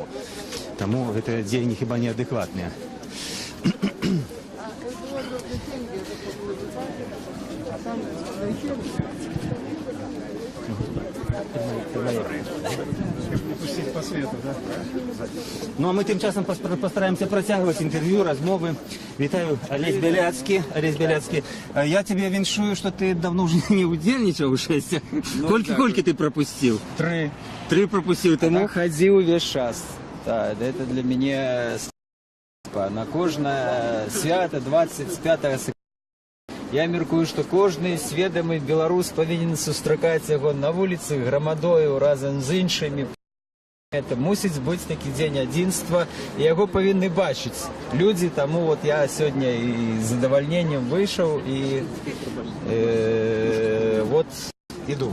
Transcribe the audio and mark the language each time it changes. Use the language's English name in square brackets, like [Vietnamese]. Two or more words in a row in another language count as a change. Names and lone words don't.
[Belarusian] Таму гэтыя дзеянні хіба неадэкватныя. Ну а мы тым часам постараемся працягваць інтэрв'ю, размовы. Вітаю, Алесь Бяляцкі. Алесь Бяляцкі, я тебе віншую, [Russian] что ты давно уже не удзельнічаў у шэсцях. [Belarusian] Колькі ты пропустил? 3. [Russian] 3 пропустил, тому? Ходил весь час. Да, это для меня на кожное свято 25 сакавіка. [Belarusian] Я мяркую, што кожны сведамы беларус павінен сустракаць яго на вуліцы грамадою разам з іншымі. Это мусіць быць такі дзень адзінства, і яго павінны бачыць людзі, таму вот я сёння і з задавальненнем выйшаў і вот іду.